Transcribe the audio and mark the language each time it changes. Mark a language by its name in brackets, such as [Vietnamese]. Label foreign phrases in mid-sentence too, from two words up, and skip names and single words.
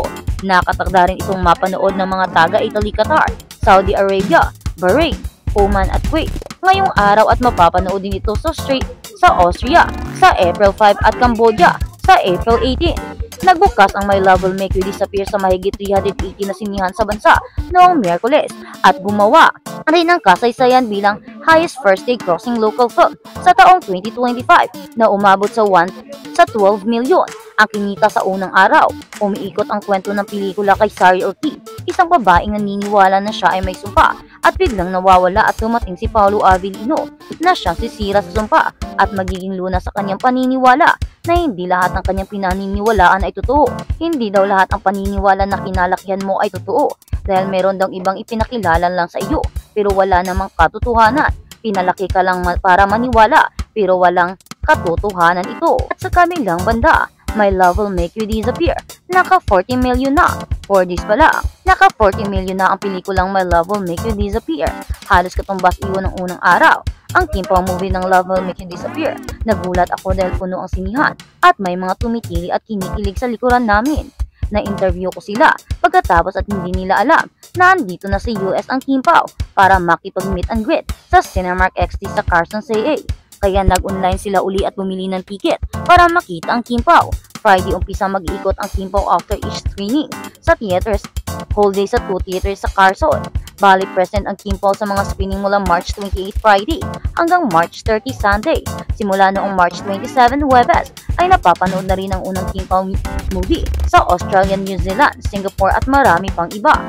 [Filipino] Nakatakda rin itong mapanood ng mga taga-Italy, Qatar, Saudi Arabia, Bahrain, Oman at Kuwait ngayong araw at mapapanood din ito sa Austria sa April 5 at Cambodia sa April 18. Nagbukas ang My Love Will Make You Disappear sa mahigit 380 na sinihan sa bansa noong Miyerkules at gumawa rin ng kasaysayan bilang [English] highest first day grossing local film [Filipino] sa taong 2025 na umabot sa 12 milyon ang kinita sa unang araw. Umiikot ang kwento ng pelikula kay Sari Ortiz, isang babaeng naniniwala na siya ay may sumpa at biglang nawawala at dumating si Paolo Avellino na siyang sisira sa sumpa at magiging lunas sa kanyang paniniwala na hindi lahat ng kanyang pinaniniwalaan ay totoo. Hindi daw lahat ang paniniwala na kinalakyan mo ay totoo dahil meron daw ibang ipinakilala lang sa iyo pero wala namang katotohanan. Pinalaki ka lang para maniwala pero walang katotohanan ito. At sa kabilang banda, My Love Will Make You Disappear. Naka 40 million na. [English] For this [Filipino] pala, naka 40 million na ang pelikulang My Love Will Make You Disappear. Halos katumbas iyon ng unang araw. Ang Kimpaw movie ng Love Will Make You Disappear. Nagulat ako dahil puno ang sinihan at may mga tumitili at kinikilig sa likuran namin. Na-interview ko sila pagkatapos at hindi nila alam na andito na sa US ang Kimpaw para makipag- [English] meet and greet [Filipino] sa Cinemark XT sa Carson CA. Kaya nag-online sila uli at bumili ng ticket para makita ang Kimpaw. Friday umpisa mag-iikot ang Kimpaw [English] after each screening [Filipino] sa theaters, [English] whole day [Filipino] sa 2 theaters sa Carson. Bali present ang Kimpaw sa mga screening mula March 28 Friday hanggang March 30 Sunday. Simula noong March 27 Huwebes ay napapanood na rin ang unang Kimpaw movie sa Australia, New Zealand, Singapore at marami pang iba.